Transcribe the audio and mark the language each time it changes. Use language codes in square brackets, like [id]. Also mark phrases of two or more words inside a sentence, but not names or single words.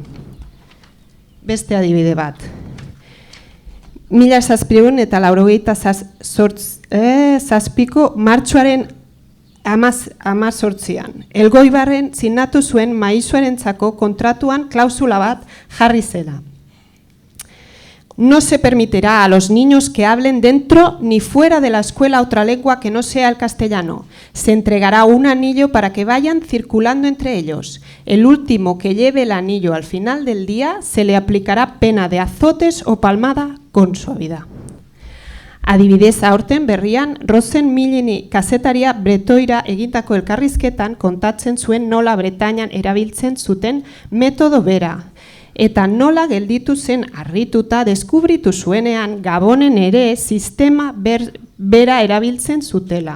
[eu] Beste adibide bat. 1787ko martxoaren 18an. Elgoibarren sinatu zuen maizuarentzako kontratuan klausula bat jarri zela. [es] No se permitirá a los niños que hablen dentro ni fuera de la escuela otra lengua que no sea el castellano. Se entregará un anillo para que vayan circulando entre ellos. El último que lleve el anillo al final del día se le aplicará pena de azotes o palmada con suavidad. [eu] Adibidez aurten berrian, Rosen Milleni kazetaria bretoira egindako elkarrizketan kontatzen zuen nola Bretañan erabiltzen zuten metodo bera. Eta nola gelditu zen harrituta deskubritu zuenean Gabonen ere sistema bera erabiltzen zutela.